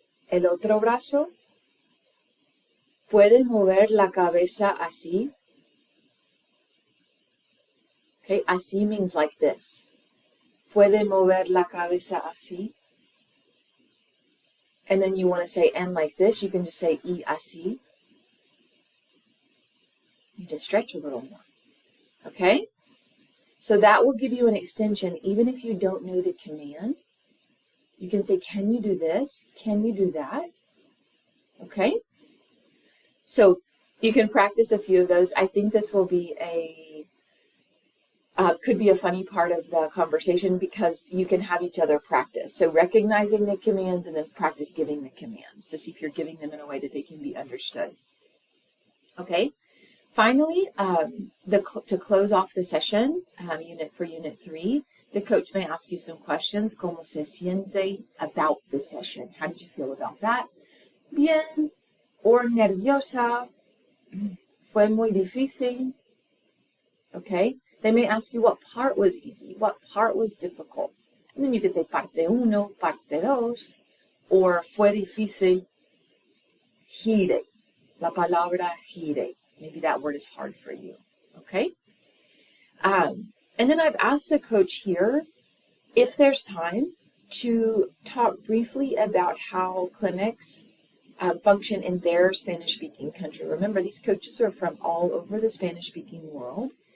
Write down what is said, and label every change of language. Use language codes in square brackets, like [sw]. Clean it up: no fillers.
[es] El otro brazo. Puede mover la cabeza así. [en] Okay, [es] así [en] means like this. [es] Puede mover la cabeza así. [en] And then you want to say, and like this, you can just say, [es] y así. [en] You just stretch a little more. Okay? So that will give you an extension, even if you don't know the command. You can say, can you do this? Can you do that? Okay? So you can practice a few of those. I think this will be could be a funny part of the conversation because you can have each other practice. So recognizing the commands and then practice giving the commands to see if you're giving them in a way that they can be understood. Okay. Finally, to close off the session, for Unit 3, the coach may ask you some questions. [es] ¿Cómo se siente [en] about the session? How did you feel about that? [es] Bien. [en] Or [es] nerviosa. Fue muy difícil. [en] Okay. They may ask you what part was easy, what part was difficult. And then you could say [es] parte uno, parte dos, [en] or [es] fue difícil, gire. La palabra gire. [en] Maybe that word is hard for you, okay? And then I've asked the coach here if there's time to talk briefly about how clinics function in their Spanish-speaking country. Remember, these coaches are from all over the Spanish-speaking world.